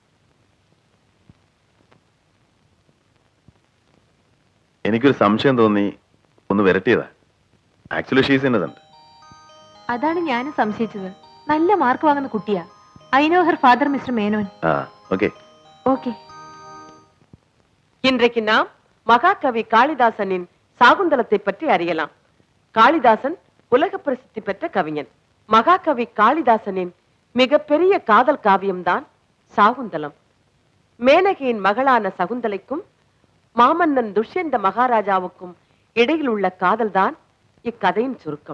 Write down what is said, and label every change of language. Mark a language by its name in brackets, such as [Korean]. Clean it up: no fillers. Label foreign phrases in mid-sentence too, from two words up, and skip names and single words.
[Malayalam] എനിക്കൊരു സംശയം തോന്നി, ഒന്ന് വരട്ടിയതാ. [English] Actually she's innocent. [Malayalam] അതാണ് ഞാനും സംശയിച്ചത്. നല്ല മാർക്ക് വാങ്ങുന്ന കുട്ടിയാ. [English] I know her father Mister Menon. [Malayalam] ആ, ഓക്കെ. [Tamil] ஓகே. இன்றைக்கு நாம் மகாகவி காளிதாசனின் சாகுந்தலத்தை பற்றி அறியலாம். காளிதாசன் உலக பிரசித்தி பெற்ற கவிஞன். மகாகவி காளிதாசனின் மிகப்பெரிய காதல் காவியம்தான் சாகுந்தலம். மேனகையின் மகளான சகுந்தலைக்கும் மாமன்னன் துஷ்யந்த மகாராஜாவுக்கும் இடையில் உள்ள காதல்தான் இக்கதையின் சுருக்கம்.